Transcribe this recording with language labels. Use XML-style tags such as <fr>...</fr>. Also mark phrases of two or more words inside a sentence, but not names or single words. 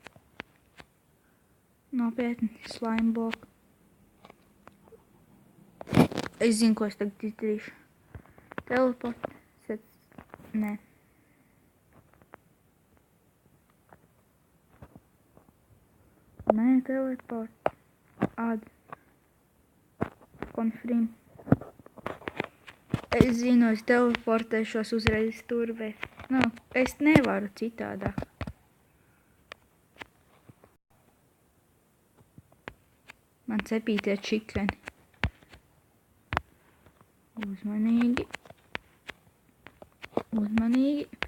<lv>Nopietni,</lv> <en>slime block.</en> <lv>Es zinu, ko es tagad izdarīšu. Teleport. Nē. Nē, teleport.</lv> <en>Add. Confirm.</en> <lv>Es zinu, es teleportēšos uzreiz tur, bet, nu, es nevaru citādāk. Man cepītie čikeni. Uzmanīgi. Uzmanīgi.</lv>